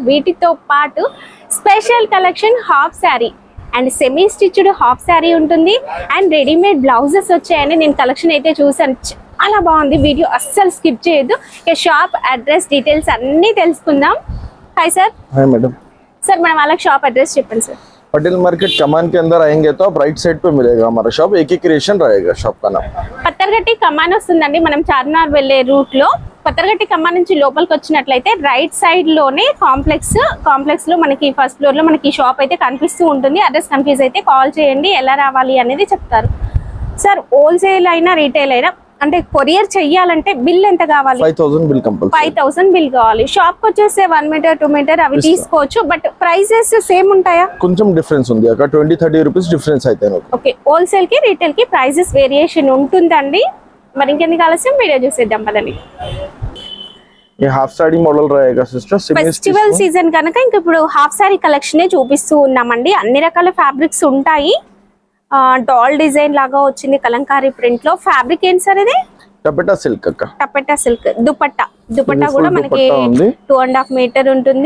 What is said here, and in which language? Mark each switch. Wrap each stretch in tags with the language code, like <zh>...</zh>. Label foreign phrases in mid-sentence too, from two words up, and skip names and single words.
<te>వీటితో పాటు</te> <en>special collection half saree and semi stitched half saree</en> <te>ఉంటుంది.</te> <en>and readymade blouses</en> <te>వచ్చాయని నేను కలెక్షన్ అయితే చూసాను. చాలా బాగుంది. వీడియో అస్సలు స్కిప్ చేయొద్దు.</te> <en>shop address details</en> <te>అన్ని తెలుసుకుందాం.</te> <en>Hi sir. Hi madam.</en> <hi>सर मैं वाला</hi> <en>shop address</en> <hi>చెప్పండి सर. पटेल मार्केट कमान के अंदर आएंगे तो आप</hi> <en>right side</en> <hi>पे मिलेगा हमारा शॉप. एक ही क्रिएशन रहेगा शॉप का नाम.</hi> <te>పత్తర్గట్టి కమాన్ వస్తుందండి. మనం చార్మినార్ వెళ్ళే రూట్ లో పత్తర్గట్టి కమాన్ నుంచి లోపలికి వచ్చినట్లయితే</te> <en>right side</en> <te>లోనే కాంప్లెక్స్ లో మనకి</te> <en>first floor</en> <te>లో మనకి షాప్ అయితే కనిపిస్తూ ఉంటుంది.</te> <en>address confuse</en> <te>అయితే కాల్ చేయండి. ఎలా రావాలి అనేది చెప్తారు. సార్ హోల్సేల్ అయినా రీటైల్ అయినా అంటే కొరియర్ చెయ్యాలంటే బిల్ ఎంత కావాలి? 5000</te> <en>bill compulsory.</en> <te>5000 బిల్ కావాలి. షాప్ కి వచ్చేస్తే 1 మీటర్ 2 మీటర్ అవి తీసుకోవచ్చు.</te> <en>but prices same</en> <te>ఉంటాయా? కొంచెం డిఫరెన్స్ ఉంది. అక్కడ 20-30</te> <en>rupees difference</en> <te>అయితే. ఓకే, హోల్సేల్ కి రీటైల్ కి</te> <en>prices variation</en> <te>ఉంటుందండి. మరి ఇంకెందుకు ఆలస్యం వీడియో చూసేద్దాం పదండి.</te> <hi>ये</hi> <en>half saree model</en> <hi>रहेगा सिस्टर.</hi> <en>festival season</en> <te>కనుక ఇంక ఇప్పుడు</te> <en>half saree collection</en> <te>చూపిస్తూ ఉన్నామండి. అన్ని రకాల ఫ్యాబ్రిక్స్ ఉంటాయి.</te> <en>doll design</en> <te>లాగా వచ్చింది కలంకారీ ప్రింట్ లో. ఫ్యాబ్రిక్ ఏంటి సార్ ఇది?</te> <en>taffeta silk</en> <te>అక్క.</te> <en>taffeta silk.</en> <te>దుపట్టా కూడా మనకి 2.5 మీటర్ ఉంటుంది.</te>